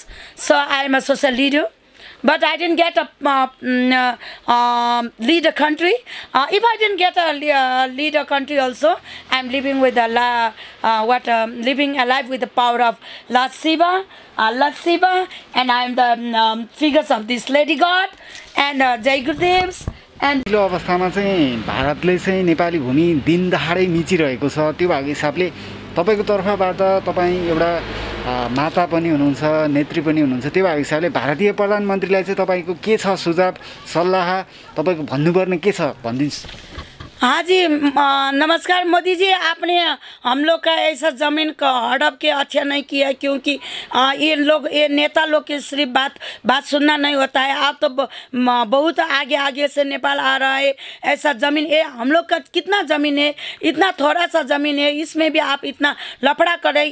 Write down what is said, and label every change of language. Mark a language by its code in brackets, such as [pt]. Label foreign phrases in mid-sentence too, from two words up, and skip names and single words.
[en] So I am a social leader, but I didn't get a lead a country. If I didn't get a lead a country also, I'm living with living alive with the power of Lord Shiva, and I'm the figures of this Lady God and [hi] जय गुरुदेव्स. [en] And [ne] यो अवस्थामा चाहिँ भारतले चाहिँ नेपाली भूमि दिन दहाडै मिचिरहेको छ। त्यो भएको हिसाबले तपाईको तर्फबाट तपाई एउटा माता पनि हुनुहुन्छ, नेत्री पनि हुनुहुन्छ। त्यो भएको हिसाबले भारतीय प्रधानमन्त्रीलाई चाहिँ तपाईको के छ सुझाव, सल्लाह, तपाईको भन्नुपर्ने के छ भनिदिनुस्। [hi] हाँ जी, नमस्कार मोदी जी। आपने हम लोग का ऐसा ज़मीन का हड़प के अच्छा नहीं किया, क्योंकि ये नेता लोग की सिर्फ बात सुनना नहीं होता है। आप तो बहुत आगे से नेपाल आ रहा है। ऐसा ज़मीन ये हम लोग का कितना ज़मीन है, इतना थोड़ा सा ज़मीन है, इसमें भी आप इतना लफड़ा कर रहे।